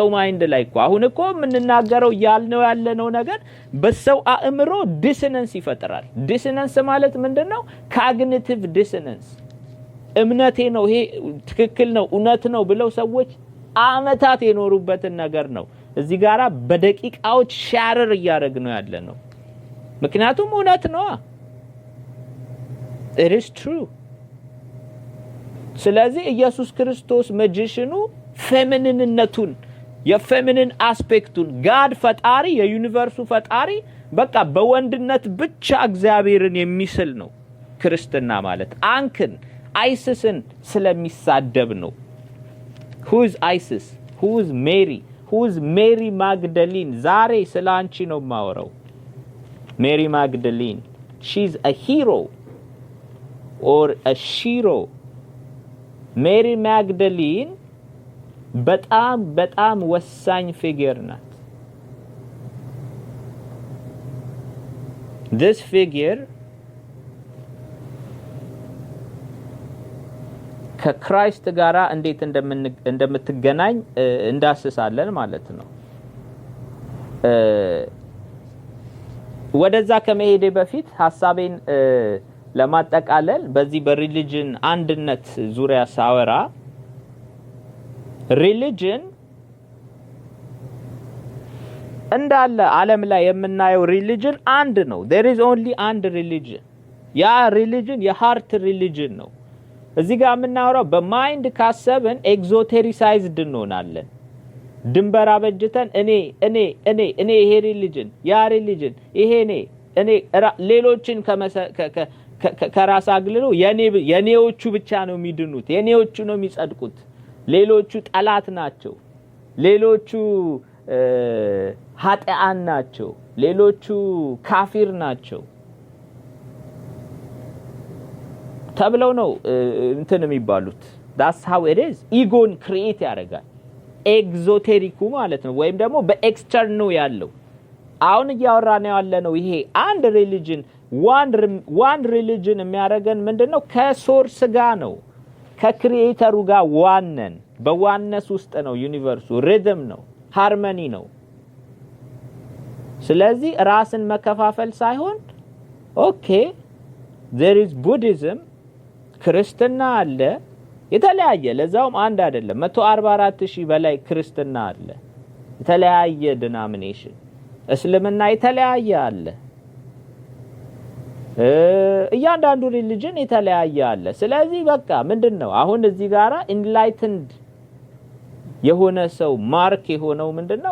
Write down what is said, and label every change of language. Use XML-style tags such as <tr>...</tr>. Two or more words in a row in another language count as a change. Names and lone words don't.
<am>ማይንድ ላይ አሁን እኮ ምንናገረው ያለነው ነገር በሰው አእምሮ ዲሰነንስ ይፈጥራል ዲሰነንስ ማለት ምንድነው</am> <en>cognitive dissonance</en> <am>እምነቴ ነው ይሄ ትክክል ነው እውነት ነው ብለው ሰዎች አመታት የኖሩበትን ነገር ነው እዚህ ጋራ በደቂቃዎች ሻረር ያደረግነው ያለነው ምክንያቱም እውነት ነው</am> <en>it is true</en> <am>ስለዚህ ኢየሱስ ክርስቶስ ማጂሽኑ ፌሚኒንነቱን የፌሚኒን አስፔክቱን ጋድ ፈጣሪ የዩኒቨርሱ ፈጣሪ በቃ በወንድነት ብቻ እግዚአብሔርን የሚስል ነው ክርስትና ማለት አንክን አይሲስን ስለሚሳደብ ነው</am> <en>who is isis who is mary magdalene</en> <am>ዛሬ ስላንቺ ነው ማወራው</am> <en>Mary Magdalene, she's a hero or a shiro.</en> <am>Mary Magdalene በጣም ወሳኝ ፊገር ናት።</am> <en>this figure</en> <am>ከክራይስት ጋራ እንዴት እንደምትገናኝ እንዳስሳለን ማለት ነው። ወደዛ ከመሄዴ በፊት ሐሳቤን ለማጠቃለል በዚህ በሪሊጅን አንድነት ዙሪያ ሳወራ ሪሊጅን እንዳለ ዓለም ላይ የምናየው ሪሊጅን አንድ ነው።</am> <en>there is only</en> <am>አንድ ሪሊጅን። ያ ሪሊጅን የሃርት ሪሊጅን ነው። እዚህ ጋር የምናወራው በማይንድ ካሰብን ኤግዞቴሪሳይዝድ እንሆናለን። ድንበር አበጅተን እኔ ይሄ ሪሊጅን ያ ሪሊጅን ይሄ እኔ ሌሎችን ከራስ አግልሎ የኔዎቹ ብቻ ነው የሚድኑት፣ የኔዎቹ ነው የሚጸድቁት፣ ሌሎቹ ጠላት ናቸው፣ ሌሎቹ ኃጢአን ናቸው፣ ሌሎቹ ካፊር ናቸው ተብለው ነው እንትን የሚባሉት።</am> <en>that's how it is።</en> <am>ኢጎን ክሪኤት ያደርጋል ኤግዞቴሪኩ ማለት ነው፣ ወይም ደግሞ በኤክስተርናል ያለው። አሁን እያወራን ያለነው ይሄ አንድ ሪሊጅን</am> <en>one religion</en> <am>የሚያደርገን ምንድነው? ከሶርስ ጋር ነው፣ ከክሪኤተሩ ጋር ዋነን። በዋነስ ውስጥ ነው ዩኒቨርሱ፣ ሪዝም ነው፣ ሃርመኒ ነው። ስለዚህ ራስን መከፋፈል ሳይሆን ኦኬ</am> <en>there is Buddhism፣</en> <am>ክርስትና አለ የተለያየ፣ ለዛውም አንድ አይደለም 144,000 በላይ ክርስትና አለ፣ የተለያየ ዲኖሚኔሽን። እስልምና የተለያየ አለ፣ እያንዳንዱ ሪሊጅን የተለያየ አለ። ስለዚህ በቃ ምንድነው አሁን እዚህ ጋራ ኢንላይትንድ የሆነ ሰው ማርክ የሆነው ምንድነው?</am>